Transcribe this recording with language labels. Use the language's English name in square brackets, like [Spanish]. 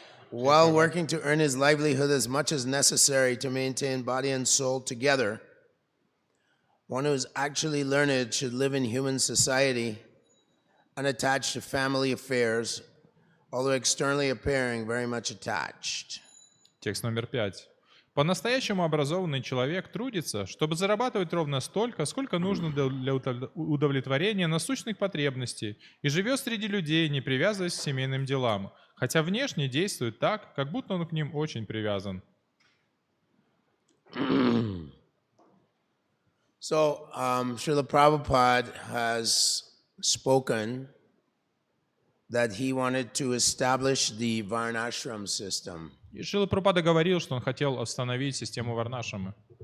[English] While working to earn his livelihood as much as necessary to maintain body and soul together, one who is actually learned should live in human society, unattached to family affairs, although externally appearing very much attached. [Russian] Текст номер 5. По-настоящему образованный человек трудится, чтобы зарабатывать ровно столько, сколько нужно для удовлетворения насущных потребностей, и живет среди людей, не привязываясь к семейным делам, хотя внешне действует так, как будто он к ним очень привязан. [English] So, Srila Prabhupada has spoken that he wanted to establish the Varnashram system. [Russian] И Шрила Прабхупада говорил, что он хотел остановить систему Варнашрамы.